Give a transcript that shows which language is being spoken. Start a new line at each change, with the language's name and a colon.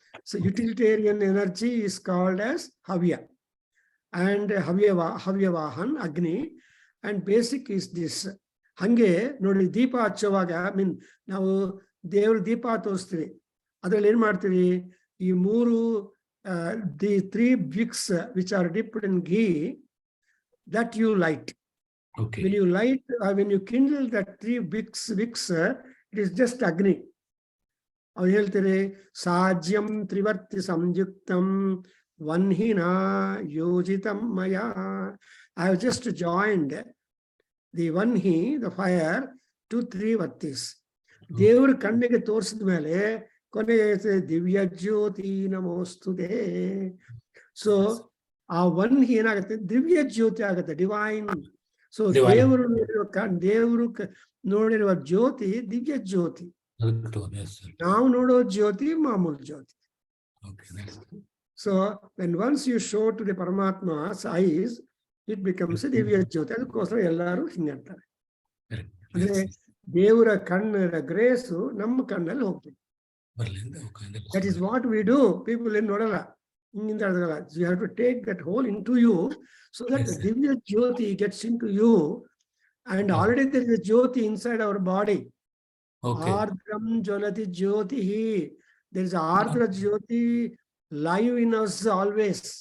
English: So utilitarian energy is called as ಹವ್ಯ and Havyavahan Agni, and basic is this.
Kannada: ಹಂಗೆ ನೋಡಿ ದೀಪ ಹಚ್ಚುವಾಗ ನಾವು ದೇವ್ರ ದೀಪ ತೋರಿಸ್ತೀವಿ, ಅದ್ರಲ್ಲಿ ಏನ್ ಮಾಡ್ತೀವಿ, ಈ ಮೂರು
English: The 3 wicks which are dipped in ghee that you light. Okay. When you light, when you kindle that 3 wicks, it is just Agni.
Kannada: ಅವ್ರು ಹೇಳ್ತೀರಿ
Sanskrit: ಸಾಜ್ಯಂ ತ್ರಿವರ್ತಿ ಸಂಯುಕ್ತಂ ವನ್ಹಿನಾ ಯೋಜಿತಂ ಮಯಾ.
English: I have just joined the Vanhi, the fire, to 3 Vattis.
Kannada: ದೇವ್ರ ಕಣ್ಣಿಗೆ ತೋರಿಸಿದ ಮೇಲೆ ಕೊನೆಗೆ
Sanskrit: ದಿವ್ಯ ಜ್ಯೋತಿ ನಮೋಸ್ತುತೆ.
Kannada: So ಆ ವನ್ಹಿ ಏನಾಗುತ್ತೆ, ದಿವ್ಯ ಜ್ಯೋತಿ ಆಗುತ್ತೆ, ಡಿವೈನ್. ಸೊ ದೇವರು ನೋಡಿರುವ ಜ್ಯೋತಿ ದಿವ್ಯ ಜ್ಯೋತಿ. ನಾವು ನೋಡೋ ಜ್ಯೋತಿ ಮಾಮೂಲು ಜ್ಯೋತಿ.
English: So when once you show to the Paramatma's eyes, it becomes a divya jyoti.
Kannada: ಅದಕ್ಕೋಸ್ಕರ ಎಲ್ಲರೂ ಹಿಂಗಂತಾರೆ. ಅಂದ್ರೆ ದೇವರ ಕಣ್ಣರ ಗ್ರೇಸು ನಮ್ಮ ಕಣ್ಣಲ್ಲಿ ಹೋಗ್ತದೆ.
English: That is what we do.
Kannada: People ಏನು ನೋಡಲ್ಲ, ಹಿಂಗಿಂದ ಅರ್ಥಗಲ್ಲ.
English: You have to take that whole into you so that the divya jyoti gets into you, and already there is a jyoti inside our body.
Sanskrit: Ardram jolati jyotihi.
English: There is ardra jyoti live in us always.